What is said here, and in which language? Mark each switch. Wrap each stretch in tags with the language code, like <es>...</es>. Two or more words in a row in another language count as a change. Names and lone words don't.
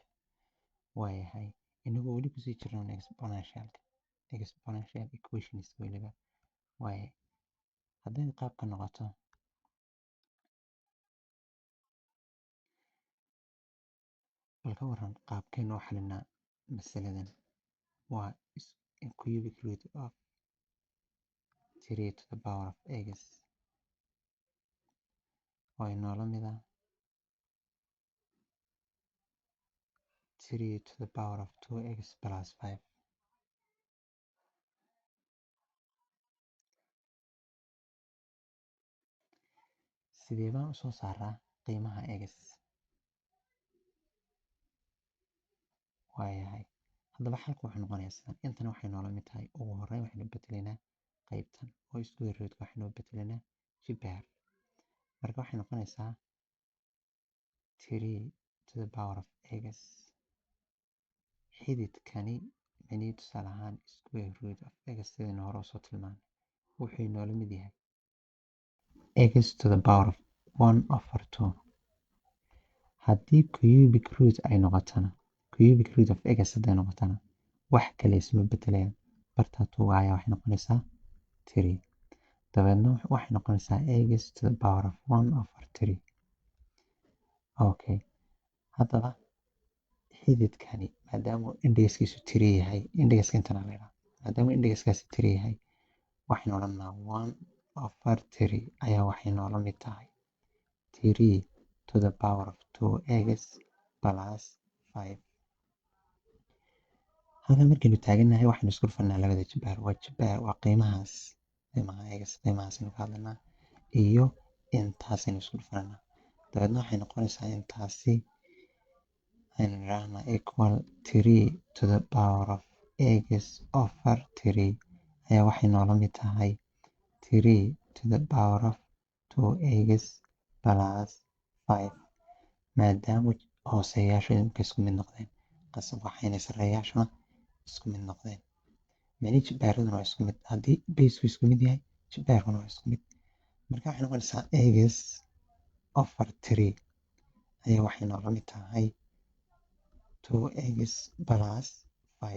<so>Waayahay inagoo weli kusii jirno</so> <en>exponential equations</en> <so>weliba. waaye hadday qaabka noqoto bal ka waran qaabkeen u xalinaa masaladan. waa</so> <en>cubic root of 3 to the power of x</en> <so>waa inoola mida</so> <en>3 to the power of 2x plus 5.</en> <so>sidee baan usoo saaraa qiimaha x? waayahay haddaba xalku wuxuu noqonayaa intan waxay noola mid tahay ugu horreyn waxaynu bedelinaa qaybtan oo</so> <en>square root-ka</en> <so>waxaynu bedelinaa jibaar. marka waxay noqonaysaa</so> <en>3 to the power of x</en> <so>xididkani micnihii tusaale ahaan</so> <en>square root of x</en> <so>sidaynu hore usoo tilmaanay wuxuu inoola mid yahay</so> <en>x to the power of 1/2.</en> <so>haddii</so> <en>cubic root</en> <so>ay noqotana</so> <en>cubic root of x</en> <so>hadday noqotana wax kale isma bedelayaan, bartaa tuugaya waxay noqonaysaa 3 dabeedna waxay noqonaysaa</so> <en>x to the power of 1/3.</en> <so>okay haddaba xididkani maadaama indhexkiisu 3 yahay, indhexka intana leedahay maadaama indhexkaasi 3 yahay waxaynu odhanaa 1/3 ayaa waxay noola mid tahay</so> <en>3 to the power of 2x plus 5.</en> <so>halkan markaynu taaganahay waxaynu isku dhufanaa labada jibaar. waa qiimahaas x qiimahaasaynu ka hadlanaa iyo intaasaynu isku dhufanaa dabeedna waxay noqonaysaa intaasi aynu nidhaahnaa</so> <en>equal 3 to the power of x/3</en> <so>ayaa waxay noola mid tahay</so> <en>3 to the power of 2x plus 5.</en> <so>maadaama hooseeyaashu imika isku mid noqdeen qasab waxayna sareeyaashuna isku mid noqdeen. micni jibaaraduna waa isku mid, haddii baseku isku mid yahay jibaarkuna waa isku mid. marka waxay noqonaysaa x/3 ayaa waxay noola mid tahay</so> <en>2x plus 5.</en>